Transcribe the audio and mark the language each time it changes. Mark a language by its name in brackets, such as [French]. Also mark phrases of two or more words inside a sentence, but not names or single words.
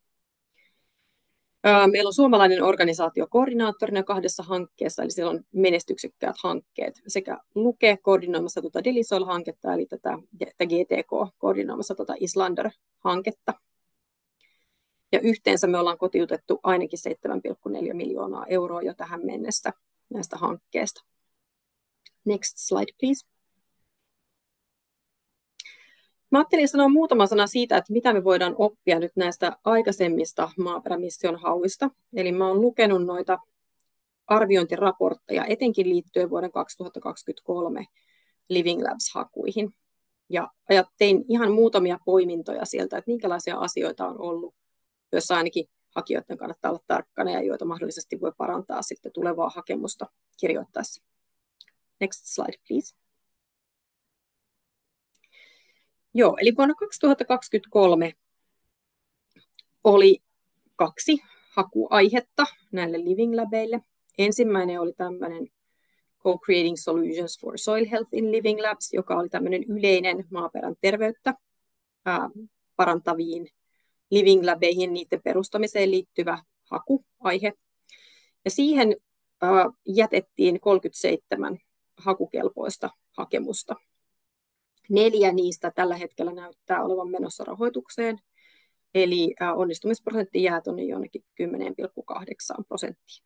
[Finnish] Meillä on suomalainen organisaatio koordinaattorina 2 hankkeessa, eli siellä on menestyksekkäät hankkeet sekä Luke koordinoimassa Delisoil-hanketta, eli tätä GTK koordinoimassa Islander-hanketta. Ja yhteensä me ollaan kotiutettu ainakin 7,4 miljoonaa euroa jo tähän mennessä näistä hankkeista. [English] Next slide, please. [Finnish] Mä ajattelin sanoa muutama sana siitä, että mitä me voidaan oppia nyt näistä aikaisemmista maaperämission hauista. Eli mä oon lukenut noita arviointiraportteja, etenkin liittyen vuoden 2023 Living Labs-hakuihin. Ja tein ihan muutamia poimintoja sieltä, että minkälaisia asioita on ollut, joissa ainakin hakijoiden kannattaa olla tarkkana ja joita mahdollisesti voi parantaa sitten tulevaa hakemusta kirjoittaessa. [English] Next slide, please. [Finnish] Joo, eli vuonna 2023 oli 2 hakuaihetta näille Living Labeille. Ensimmäinen oli tämmöinen Co-Creating Solutions for Soil Health in Living Labs, joka oli tämmöinen yleinen maaperän terveyttä parantaviin Living Labeihin, niiden perustamiseen liittyvä hakuaihe. Ja siihen jätettiin 37 hakukelpoista hakemusta. 4 niistä tällä hetkellä näyttää olevan menossa rahoitukseen, eli onnistumisprosentti jää tuonne jonnekin 10,8%.